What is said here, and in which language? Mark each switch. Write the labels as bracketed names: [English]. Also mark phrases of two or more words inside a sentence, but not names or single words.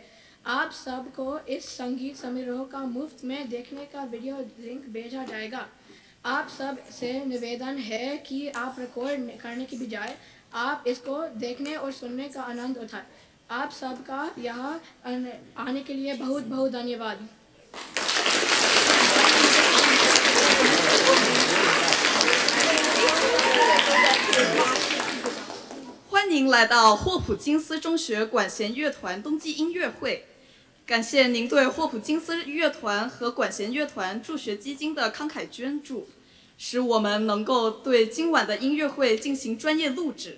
[Hindi] आप सबको इस संगीत समारोह का मुफ्त में देखने का [English] video link [Hindi] भेजा जाएगा। आप सब से निवेदन है कि आप रिकॉर्ड करने की बजाय आप इसको देखने और सुनने का आनंद उठाएं। आप सबका यहाँ आने के लिए बहुत बहुत धन्यवाद। [Chinese] 欢迎来到霍普金斯中学管弦乐团冬季音乐会。感谢您对霍普金斯乐团和管弦乐团助学基金的慷慨捐助，使我们能够对今晚的音乐会进行专业录制。